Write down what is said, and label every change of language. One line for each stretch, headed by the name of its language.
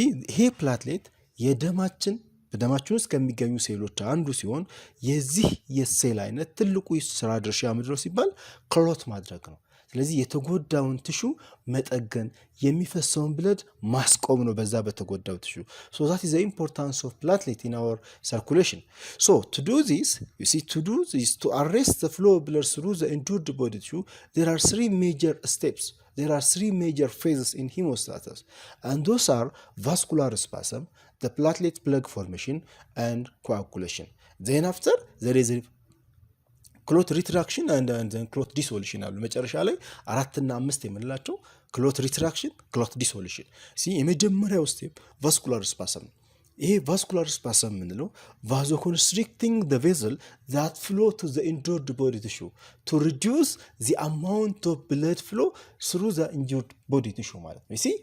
Amharic: ይሄ ፕላትሌት በደማችን ውስጥ ከሚገኙ ሴሎች አንዱ ሲሆን የዚህ የሴል አይነት ትልቁ ስራ ድርሻ ምንድነው ሲባል ክሎት ማድረግ ነው። ስለዚህ የተጎዳውን ቲሹ መጠገን የሚፈሰውን ብለድ ማስቆም ነው በዛ በተጎዳው ቲሹ።
English: that is the importance of platelet in our circulation. To do this, to arrest the flow of blood through the injured body tissue, there are three major steps. There are three major phases in hemostasis, and those are vascular spasm, the platelet plug formation, and coagulation. Then after there is clot retraction and then clot dissolution አሉ።
Amharic: መጨረሻ ላይ 4 እና 5 የምንላቸው
English: clot retraction, clot dissolution። የመጀመሪያው ስቴፕ vascular spasm ነው። ይሄ vascular spasm ምንለው vasoconstricting the vessel that flow to the injured body tissue to reduce the amount of blood flow through the injured body tissue ማለት ነው።